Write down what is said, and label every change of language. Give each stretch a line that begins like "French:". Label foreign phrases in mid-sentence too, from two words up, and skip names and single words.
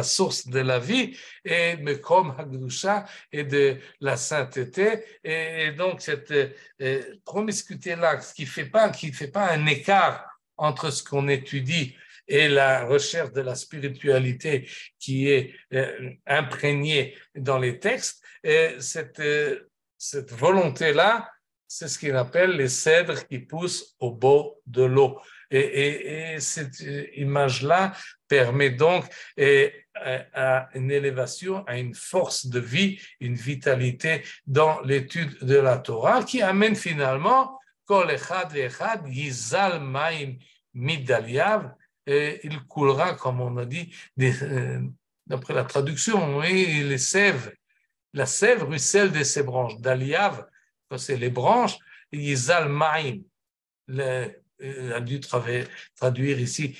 French: source de la vie et
Hebrew: מקום הקדושה
French: et de la sainteté, et donc cette promiscuité-là qui fait pas un écart entre ce qu'on étudie et la recherche de la spiritualité qui est imprégnée dans les textes, et cette volonté-là, c'est ce qu'il appelle les cèdres qui poussent au bord de l'eau. Et cette image-là permet donc à une élévation, à une force de vie, une vitalité dans l'étude de la Torah qui amène finalement
Hebrew: כל אחד ואחד יזל מים מדליו,
French: il coulera, comme on a dit, d'après la traduction, oui, les sèves. La sève ruisselle de ses branches. Daliav, c'est les branches,
Hebrew: יזל מים.
French: A dû traduire ici.